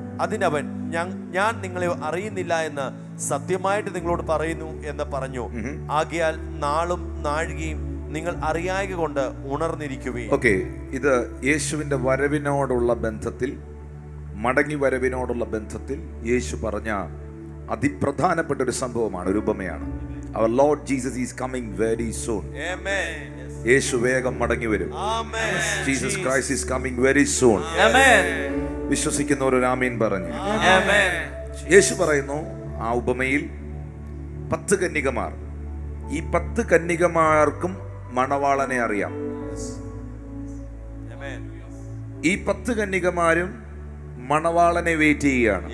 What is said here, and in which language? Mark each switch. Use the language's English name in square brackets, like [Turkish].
[Malayalam] അതിനവൻ, ഞാൻ നിങ്ങളെ അറിയുന്നില്ല എന്ന് സത്യമായിട്ട് നിങ്ങളോട് പറയുന്നു എന്ന് പറഞ്ഞു. ആകയാൽ നാളും നാഴികയും നിങ്ങൾ അറിയായക കൊണ്ട് ഉണർന്നിരിക്കുകയും. ഓക്കെ, ഇത് യേശുവിന്റെ വരവിനോടുള്ള ബന്ധത്തിൽ, മടങ്ങി വരവിനോടുള്ള ബന്ധത്തിൽ യേശു പറഞ്ഞ അതിപ്രധാനപ്പെട്ട ഒരു സംഭവമാണ്, ഒരു ഉപമയാണ്. [English] Our Lord Jesus is coming very soon. Amen. [Malayalam] യേശു വേഗം മടങ്ങി വരും. [English] Amen. Jesus Christ is coming very soon. Amen. [Malayalam] വിശ്വസിക്കുന്നവർ ഒരു ആമീൻ പറഞ്ഞു. [English] Amen. [Malayalam] യേശു പറയുന്നു, ആ ഉപമയിൽ 10 കന്യകമാർ, ഈ 10 കന്യകമാർക്കും മണവാളനെ അറിയാം. [English] Amen. [Malayalam] ഈ 10 കന്യകമാരും മണവാളനെ വെയിറ്റ് ചെയ്യുകയാണ്.